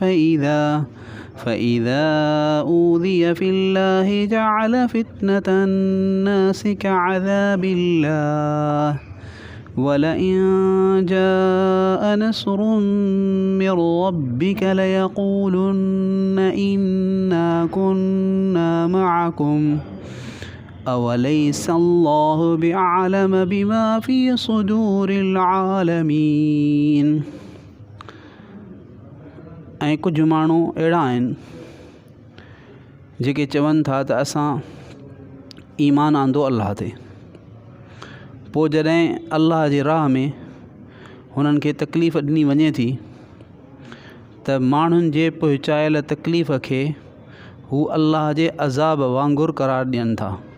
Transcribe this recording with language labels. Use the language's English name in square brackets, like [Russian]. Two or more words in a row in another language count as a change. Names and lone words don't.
[Arabic] فإذا أوذي في الله جعل فتنة الناس كعذاب الله ولئن جاء نصر من ربك ليقولن إنا كنا معكم أوليس الله بأعلم بما في صدور العالمين। [Sindhi] ऐं कुझु माण्हू अहिड़ा आहिनि जेके चवनि था त असां ईमान आंदो अल्लाह ते, पोइ जॾहिं अल्लाह जे राह में हुननि खे तकलीफ़ ॾिनी वञे थी त माण्हुनि जे पहुचायल तकलीफ़ खे हू अल्लाह जे अज़ाब वांगुरु करार ॾियनि था।